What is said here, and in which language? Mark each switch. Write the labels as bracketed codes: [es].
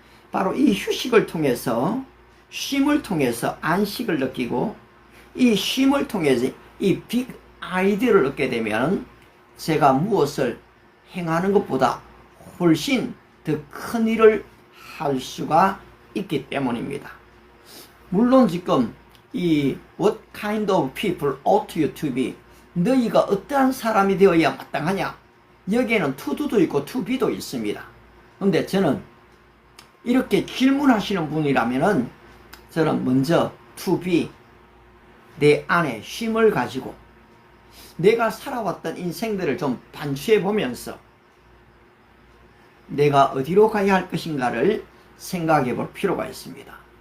[ko] 바로 이 휴식을 통해서, 쉼을 통해서 안식을 느끼고, 이 쉼을 통해서 이 빅 아이디어를 얻게 되면 제가 무엇을 행하는 것보다 훨씬 더 큰 일을 할 수가 있기 때문입니다. 물론 지금 이 [en] What kind of people ought you to be? [ko] 너희가 어떠한 사람이 되어야 마땅하냐? 여기에는 to do도 있고 to be도 있습니다. 근데 저는 이렇게 질문하시는 분이라면은 저는 먼저 to be, 내 안에 쉼을 가지고 내가 살아왔던 인생들을 좀 반추해 보면서 내가 어디로 가야 할 것인가를 생각해 볼 필요가 있습니다.